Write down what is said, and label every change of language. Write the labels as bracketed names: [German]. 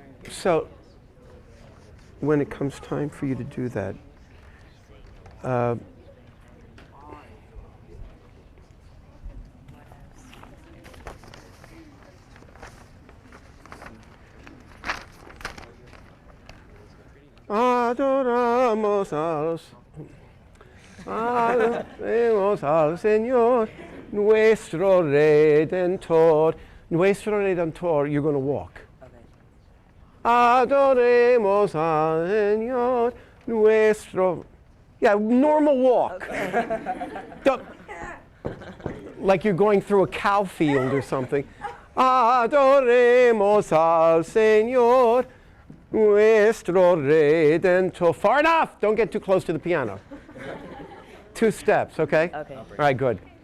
[English] So, when it comes time for you to do that, [Spanish] adoramos al Señor, nuestro Redentor. Nuestro Redentor, [English] you're going to walk. [Spanish] Adoremos al Señor, nuestro. [English] Yeah, normal walk. Don't, like you're going through a cow field or something. [Spanish] Adoremos al Señor, nuestro Redentor. [English] Far enough! Don't get too close to the piano. 2 steps, okay? Okay. All right, good.